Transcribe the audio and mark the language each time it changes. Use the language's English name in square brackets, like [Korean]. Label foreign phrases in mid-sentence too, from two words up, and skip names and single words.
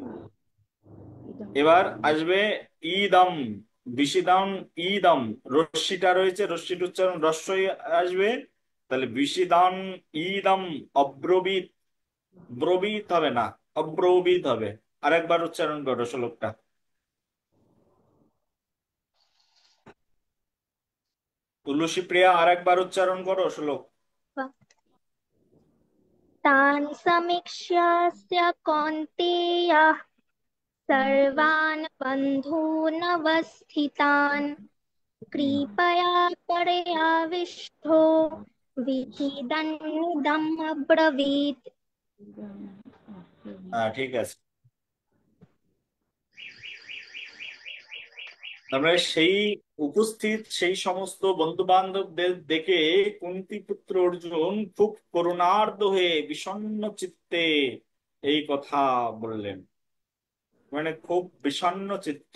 [Bangla] এবার আসবে ইদম, বিশিদম, ইদম, রশ্মিটা রয়েছে, রশ্মির উচ্চারণ রস্বই আসবে, তাহলে বিশিদম, ইদম, অব্রবীত, ব্রবীত হবে না, অব্রবীত হবে। আরেকবার উচ্চারণ করো শ্লোকটা। তুলসী প্রিয়া, আরেকবার উচ্চারণ করো শ্লোক। [Sanskrit] तान् समीक्ष्य कौन्तेयः सर्वान् बन्धूनवस्थितान् कृपया परयाविष्ठो विधिदन्निदम् अब्रवीत्। [Bangla] হ্যাঁ, ঠিক আছে। তারপরে সেই উপস্থিত সেই সমস্ত বন্ধু বান্ধবদের দেখে কুন্তী পুত্র অর্জুন খুব করুণার্দ্র হয়ে বিষণ্ণ চিত্তে এই কথা বললেন, মানে খুব বিষণ্ণ চিত্ত।